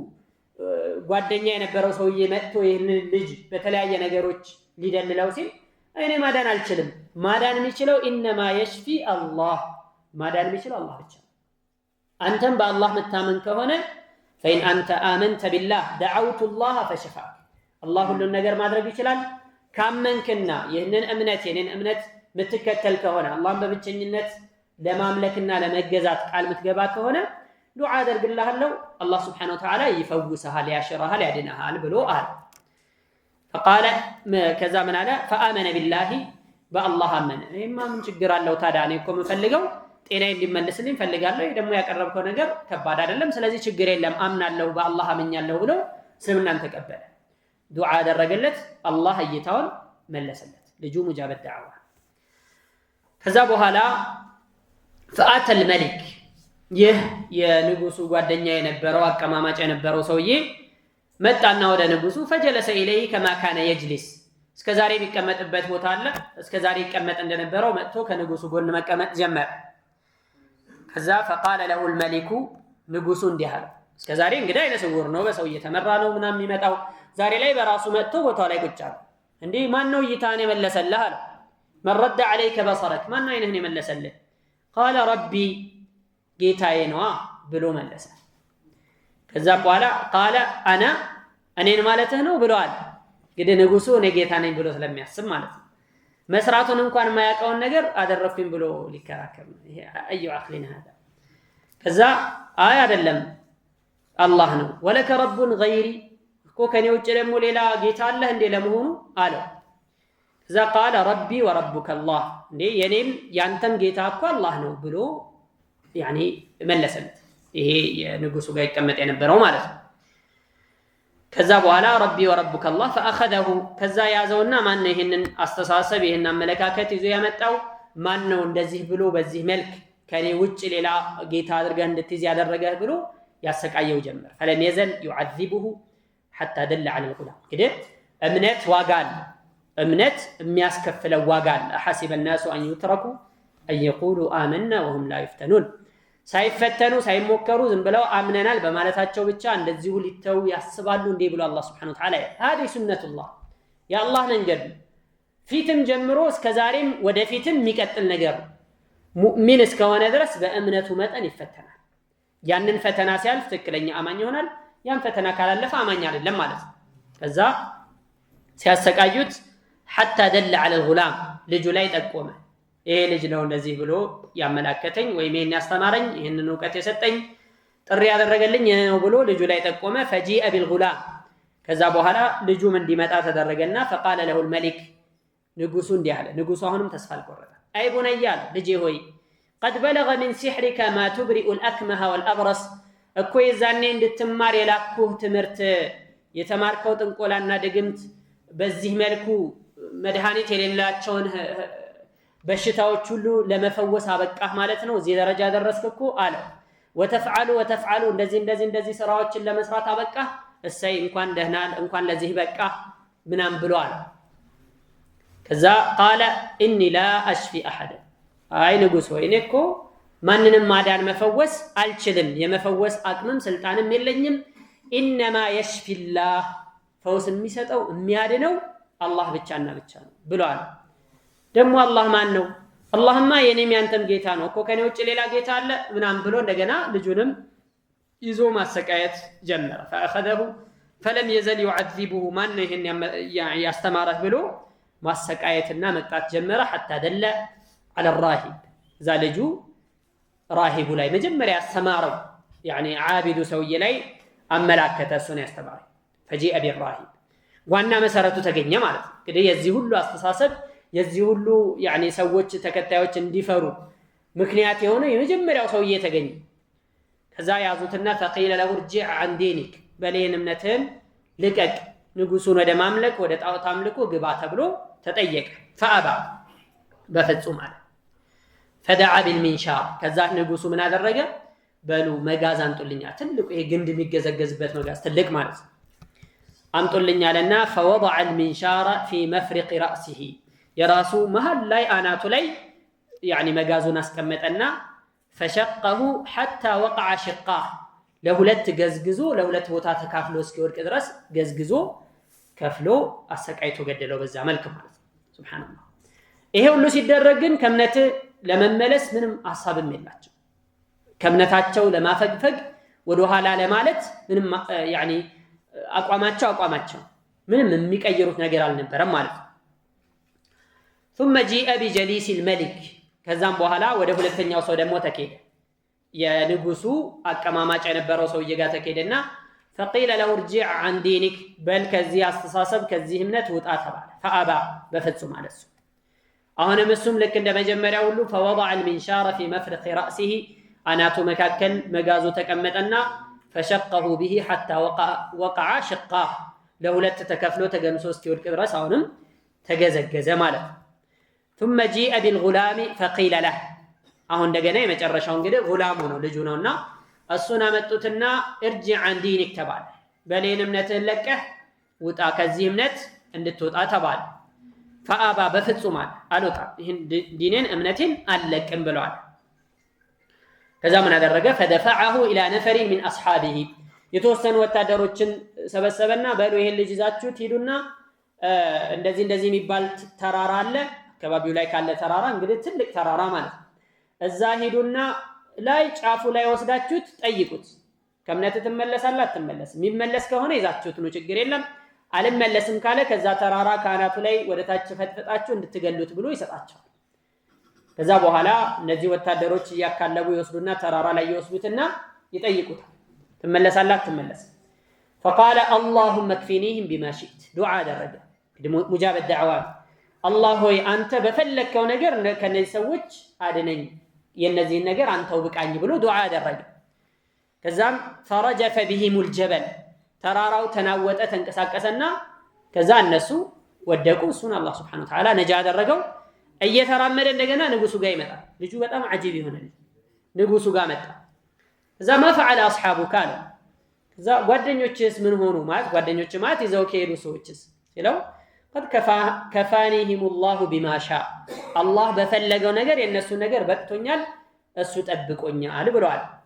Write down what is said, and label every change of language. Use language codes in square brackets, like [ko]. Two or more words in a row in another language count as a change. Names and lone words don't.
[am] ጓደኛ የነበረው ሰውዬ መጥቶ ይህንን ልጅ በተለያየ ነገሮች ሊደልለው ሲል እኔ ማዳን አልችልም ማዳን የሚችለው ኢነማ [ar] يشفي الله [am] ማዳን የሚችለው አላህ ብቻ ነው። አንተም በአላህ መታመን ከሆነ [ar] فإن أنت آمنت بالله دعوت الله فشفاك الله [am] ሁሉን ነገር ማድረግ ይችላል ካመንክና ይህንን እምነት ምትከተል ከሆነ አላህን በብቸኝነት ለማምለክና ለመገዛት ቃል ምትገባ ከሆነ ዱዓ አደርግልሃለሁ አላህ [ar] سبحانه وتعالى [am] ይፈውስሃል ያሽራሃል ያድነሃል ብሎ አለ። فقال ከዛ ምን አለ? [ar] فآمن بالله [am] በአላህ አመነ። ይሄማ ምን ችግር አለው ታዲያ እኔ እኮ የምፈልገው ጤና እንዲመለስልኝ ፈልጋለሁ። ይሄ ደግሞ ያቀረብከው ነገር ከባድ አይደለም ስለዚህ ችግር የለም አምናለሁ በአላህ አምኛለሁ ብሎ እስልምናን ተቀበለ። ዱዓ አደረገለት አላህ እይታውን መለሰለት። ልጁ [ar] مجاب دعوة። [am] ከዛ በኋላ [ar] فآت الملك [am] ይህ የንጉሱ ጓደኛ የነበረው አቀማማጭ የነበረው ሰውዬ መጣና ወደ ንጉሱ [ar] فجلس إليه كما كان يجلس [am] እስከዛሬ የሚቀመጥበት ቦታ አለ እስከዛሬ ይቀመጥ እንደነበረው መጥቶ ከንጉሱ ጎን መቀመጥ ጀመረ። ከዛ [ar] فقال له الملك [am] ንጉሱ እንዲህ አለ እስከዛሬ እንግዲህ አይነ ስውር ነው በሰው እየተመራ ነው ምናምን የሚመጣው ዛሬ ላይ በራሱ መጥቶ ቦታው ላይ ቁጭ አለ። እንዴ ማን ነው እይታን የመለሰልህ አለ። [ar] من رد عليك بصرك [am] ማን ነው አይንህን የመለሰልህ? [ar] قال ربي [am] ጌታዬ ነው ብሎ መለሰ። ከዛ በኋላ [ar] قال انا [am] እኔን ማለትህ ነው ብለዋል። እንግዲህ ንጉሱ እኔ ጌታ ነኝ ብሎ ስለሚያስብ ማለት ነው። መስራቱን እንኳን የማያውቀውን ነገር አደረኩኝ ብሎ ሊከራከር ነው። ይሄ አዩ አክሊና هذا ከዛ አይ አይደለም አላህ ነው [ar] ولك رب غيري [am] እኮ ከኔ ውጭ ደግሞ ሌላ ጌታ አለህ እንዴ ለመሆኑ አለው። ከዛ [ar] قال ربي وربك الله [am] እንዴ የኔም ያንተም ጌታ እኮ አላህ ነው ብሎ መለሰለት። ይሄ የንጉሱ ጋር ይቀመጥ የነበረው ማለት ነው። ከዛ በኋላ [ar] ربي وربك الله فأخذه [am] ከዛ ያዘውና ማን ነው ይሄንን አስተሳሰብ ይሄን አመለካከት ይዞ ያመጣው ማን ነው እንደዚህ ብሎ በዚህ መልክ ከኔ ውጭ ሌላ ጌታ አድርገህ እንድትይዝ ያደረገህ ብሎ ያሰቃየው ጀመር። [ar] فلم يزل يعذبه حتى دل على الغلام كده [am] እምነት ዋጋል እምነት የሚያስከፍለው ዋጋል [ar] حسب الناس أن يتركوا أن يقولوا آمنا وهم لا يفتنون [am] ሳይፈተኑ ሳይሞከሩ ዝም ብለው አምነናል በማለታቸው ብቻ እንደዚሁ ሊተው ያስባሉ እንዴ ብሎ አላህ [ar] سبحانه وتعالى هذه سنة الله يا الله [am] መንገድ ፊትም ጀምሮ እስከ ዛሬም ወደፊትም የሚቀጥል ነገር ሙእሚን እስከሆነ ድረስ በእምነቱ መጠን ይፈተናል ያንን ፈተና ሲያልፍ ትክክለኛ አማኝ ይሆናል ያን ፈተና ካላለፈ አማኝ አይደለም ማለት ነው ከዛ ሲያሰቃዩት [ar] حتى دل على الغلام [am] ልጁ ላይ ጠቆመ ይሄ ልጅ ነው እንደዚህ ብሎ ያመላከተኝ ወይ ምን ያስተማረኝ ይሄንን ዕውቀት የሰጠኝ ጥሪ ያደረገልኝ ነው ብሎ ልጁ ላይ ጠቆመ [ar] فجيء بالغلام [am] ከዛ በኋላ ልጁም እንዲመጣ ተደረገና [ar] فقال له الملك [am] ንጉሱ እንዲህ አለ ንጉሱ አሁንም ተስፋ አልቆረጠ [ar] أي بني [am] ልጄ ሆይ [ar] قد بلغ من سحرك ما تبرئ الأكمه والأبرص [am] እኮ የዛኔ እንድትማር የላኩህ ትምህርት የተማርከው ጥንቆላና ድግምት በዚህ መልኩ መድኃኒት የሌላቸውን በሽታዎች ሁሉ ለመፈወስ አበቃህ ማለት ነው እዚህ ደረጃ ደረስክ እኮ አለ ወተፍዓሉ እንደዚህ ስራዎችን ለመስራት አበቃህ እሰይ እንኳን ደህና እንኳን ለዚህ በቃ ምናም ብሎ አለ ከዛ [ar] قال اني لا اشفي احد [am] አይ ንጉስ ሆይ እኔ እኮ ማንንም ማዳን መፈወስ አልችልም የመፈወስ አቅምም ስልጣንም የለኝም [ar] انما يشفي الله [am] ፈውስ የሚሰጠው የሚያድነው አላህ ብቻና ብቻ ነው ብሏል ደግሞ አላህ ማን ነው አላህማ የኔም ያንተም ጌታ ነው እኮ ከኔ ውጭ ሌላ ጌታ አለ ምናም ብሎ እንደገና ልጁንም ይዞ ማሰቃየት ጀመረ [ar] فاخذه فلم يزل يعذبه [am] ማን ይሄን ያስተማረህ ብሎ ማሰቃየትና መቅጣት ጀመረ [ar] حتى دل على الراهب [am] ዛልጁ ራሂቡ ላይ መጀመሪያ ያስተማረው [ar] يعني عابد [am] ሰውዬ ላይ አመላከተ እሱን ያስተማረ [ar] فجيء بالراهب [am] ዋና መሰረቱ ተገኘ ማለት ነው እንግዲህ የዚህ ሁሉ አስተሳሰብ የዚህ ሁሉ يعني ሰዎች ተከታዮች እንዲፈሩ ምክንያት የሆነ የመጀመሪያው ሰውዬ ተገኘ ከዛ ያዙትና فقيل [ar] له ارجع عن دينك [am] በሌን እምነትህን ልቀቅ ንጉሱን ወደ ማምለክ ወደ ጣዖት አምልኮ ግባ ተብሎ ተጠየቀ فابى በፍጹም አለ [ar] فدعا بالمنشار [am] ከዛ ንጉሱ ምን አደረገ በሉ መጋዝ አንጡልኛ ትልቁ ይሄ ግንድ የሚገዘገዝበት መጋዝ ትልቅ ማለት ነው አምጡልኛ አለና [ar] فوضع المنشار في مفرق راسه [am] የራሱ መሃል ላይ አናቱ ላይ يعني መጋዙን አስቀመጠና [ar] فشقه حتى وقع شقاه [am] ለሁለት ገዝግዞ ለሁለት ቦታ ተካፍሎ እስኪወድቅ ድረስ ገዝግዞ ከፍሎ አሰቃይቶ ገደለው በዛ መልኩ ማለት ነው ሱብሃንአላህ ይሄ ሁሉ ሲደረግ ግን ከእምነት ለመመለስ ምንም ሐሳብም የላቸው ከእምነታቸው ለማፈግፈግ ወደ ኋላ ለማለት ምንም يعني አቋማቸው ምንም የሚቀይሩት ነገር አልነበረም ማለት ነው [ar] ثم جاء بجليس الملك [am] ከዛም በኋላ ወደ ሁለተኛው ሰው ደግሞ ተከደ የንጉሱ አቀማማጭ የነበረው ሰውዬ ጋር ተከደና [ar] فقيل له ارجع عن دينك [am] بل ከዚህ አስተሳሰብ ከዚህ እምነት ውጣ ተባለ فابى በፍጹም አለሱ አሁንም እሱም ልክ እንደ መጀመሪያው ሁሉ [ar] فوضع المنشار في مفرق راسه [am] አናቱ መካከል መጋዙ ተቀመጠና [ar] فشقه به حتى وقع شقاه [am] ለሁለት ተከፍሎ ተገምሶ እስኪወድቅ ድረስ አሁንም ተገዘገዘ ማለት [ar] ثم جاء بالغلام فقيل له [am] አሁን እንደገና የመጨረሻው እንግዲህ ጉላሙ ነው ልጁ ነውና እሱን አመጡትና [ar] ارجع عن دينك [am] ተባለ በሌን እምነትህን ለቀህ ውጣ ከዚህ እምነት እንድትወጣ ተባለ فابى በፍጹም አልወጣ ይሄን ዲኔን እምነቴን አልለቅም ብለዋል ከዛ ምን አደረገ [ar] فدفعه الى نفر من اصحابه [am] የተወሰኑ ወታደሮችን ሰበሰበና በሉ ይሄን ልጅ ይዛችሁ ሄዱና እንደዚህ የሚባል ተራራ አለ ከባቢው ላይ ካለ ተራራ እንግዲህ ትልቅ ተራራ ማለት እዛ ሄዱና ላይ ጫፉ ላይ ወስዳችሁት ጠይቁት ከእምነት ትመለሳለህ አትመለስም የሚመለስ ከሆነ ይዛችሁት ነው ችግር የለም አልመለስም ካለ ከዛ ተራራ ካናቱ ላይ ወደታች ፈጥፈጣችሁ እንድትገሉት ብሎ ይሰጣቸዋል ከዛ በኋላ እነዚህ ወታደሮች ያካለቡ ይወስዱና ተራራ ላይ ይወስዱትና ይጠይቁታል ትመለሳለህ አትመለስም [ar] فقال اللهم اكفنيهم بما شئت دعاء درجه مجاب الدعوات الله [am] ሆይ አንተ በፈለከው ነገር ከነዚህ ሰዎች አድነኝ የነዚህን ነገር አንተው ብቃኝ ብሎ ዱዓ አደረገ ከዛም فرجف [ar] بهم الجبل [am] ተራራው ተናወጠ ተንቀሳቀሰና ከዛ እነሱ ወደቁ እሱን አላህ [ar] سبحانه وتعالى [am] ነጃ አደረገው እየተራመደ እንደገና ንጉሱ ጋር ይመጣ ልጁ በጣም አጂብ ይሆናል ንጉሱ ጋር መጣ ከዛ [ar] ما فعل اصحابك [am] አለ ከዛ ጓደኞችስ ምን ሆኑ ማለት ጓደኞች ማለት ይዘው ከሄዱ ሰዎችስ ሲለው [ar] قد كفانيهم الله بما شاء الله [am] በፈለገው ነገር የነሱ ነገር በቅቶኛል እሱ ጠብቆኛል ብለዋል።